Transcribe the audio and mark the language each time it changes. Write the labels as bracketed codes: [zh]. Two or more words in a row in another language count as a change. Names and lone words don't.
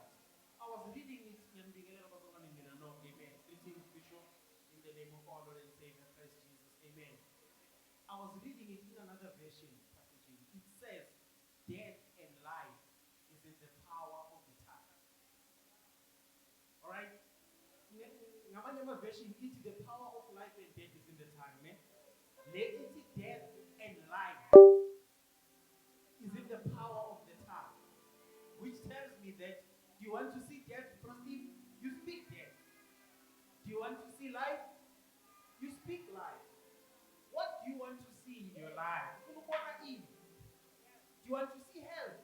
[en] I was reading it in the Amen. Greetings, Bishop, in the name of our Lord and Savior Christ Jesus. Amen. I was reading it in another version, passage. It says, death and life is in the power of the [zu] ngamanye ama-version ithi [en] the power of life and death is in the tongue, ne? [zu] Le ithi [en] death and life is in the power of the tongue, which tells me that do you want to see death proceed? You speak death. Do you want to see life? You speak life. What do you want to see in your life? Do you want to see health?